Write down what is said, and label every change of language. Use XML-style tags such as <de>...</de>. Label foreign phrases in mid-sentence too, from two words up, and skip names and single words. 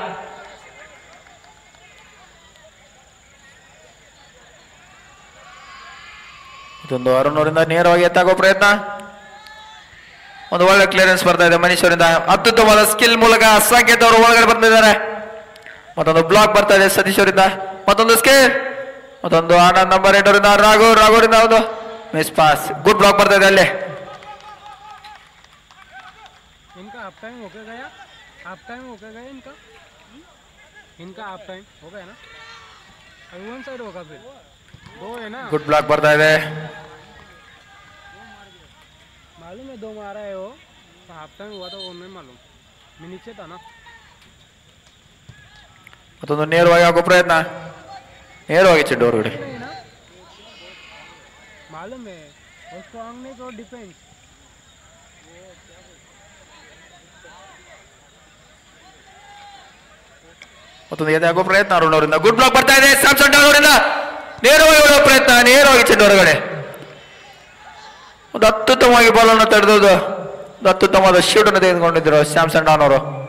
<kn>ಇದೊಂದು ಅರುಣ್ ಅವರಿಂದ ನೇರವಾಗಿ ಎತ್ತಾಗುವ ಪ್ರಯತ್ನ, ಒಂದು ಒಳ್ಳೆ ಕ್ಲಿಯರೆನ್ಸ್ ಬರ್ತಾ ಇದೆ ಮನೀಶ್ ಅವರಿಂದ. ಅತ್ಯುತ್ತಮವಾದ ಸ್ಕಿಲ್ ಮೂಲಕ ಸಂಕೇತ್ ಅವರು ಒಳಗಡೆ ಬರ್ತಿದ್ದಾರೆ. ಮತ್ತೊಂದು ಬ್ಲಾಕ್ ಬರ್ತಾ ಇದೆ ಸತೀಶ್ ಅವರಿಂದ. ಮತ್ತೊಂದು ಸ್ಕಿಲ್, ಮತ್ತೊಂದು ಆನಂದ್ ನಂಬರ್ 8 ಅವರಿಂದ ರಾಘವರಿಂದ ಒಂದು</kn> <en>miss pass, good block</en> <kn>ಬರ್ತಾ ಇದೆ ಅಲ್ಲಿ.</kn> <hi>इनका</hi> <en>half time</en> <hi>हो गया इनका</hi> <en>half time</en> <hi>हो गया ना, अभी</hi> <en>one side</en> <hi>होगा फिर दो है ना.</hi> <en>good block</en> <kn>ಬರ್ತಾ ಇದೆ.</kn> <hi>मालूम है 2 मारा है वो, तो</hi> <en>half time</en> <hi>हुआ था वो नहीं मालूम, मैं नीचे था ना.</hi> <kn>ಮತ್ತೊಂದು ನೇರವಾಗಿ ಆಗೋ ಪ್ರಯತ್ನ, ನೇರವಾಗಿ ಚೆಂಡು ಹೊರಗಡೆ.</kn> <hi>मालूम है वो स्ट्रांग नहीं तो डिफेंस.</hi> <kn>ಮತ್ತೊಂದು ಎದೆ ಪ್ರಯತ್ನ ಅರುಣ್ ಅವರಿಂದ.</kn> <en>good block</en> <kn>ಬರ್ತಾ ಇದೆ ಸ್ಯಾಮ್ಸನ್ ಡಾನ್ ಅವರಿಂದ. ನೇರವಾಗಿ ಹೊಡೆಯುವ ಪ್ರಯತ್ನ, ನೇರವಾಗಿ ಚೆಂಡು ಹೊರಗಡೆ. ಒಂದು ಅತ್ಯುತ್ತಮವಾಗಿ ಬಾಲ್ ಅನ್ನು ತಡೆದೋದು, ಒಂದು ಅತ್ಯುತ್ತಮವಾದ ಶೂಟ್ ಅನ್ನು ತೆಗೆದುಕೊಂಡಿದ್ರು ಸ್ಯಾಮ್ಸನ್ ಡಾನ್ ಅವರು.</kn>